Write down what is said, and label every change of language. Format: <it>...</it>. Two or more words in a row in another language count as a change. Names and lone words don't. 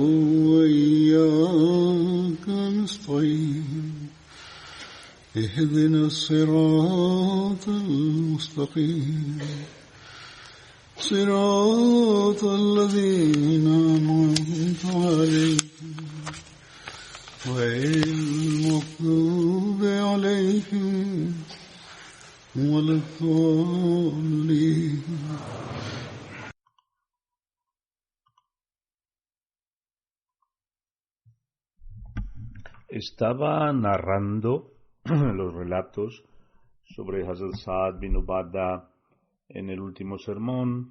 <ar>وإياك نستعين اهدنا الصراط المستقيم صراط الذين أنعمت عليهم غير المغضوب عليهم ولا الضالين.</ar> <es>Estaba narrando los relatos sobre Hazrat Saad bin Ubadah en el último sermón.</es>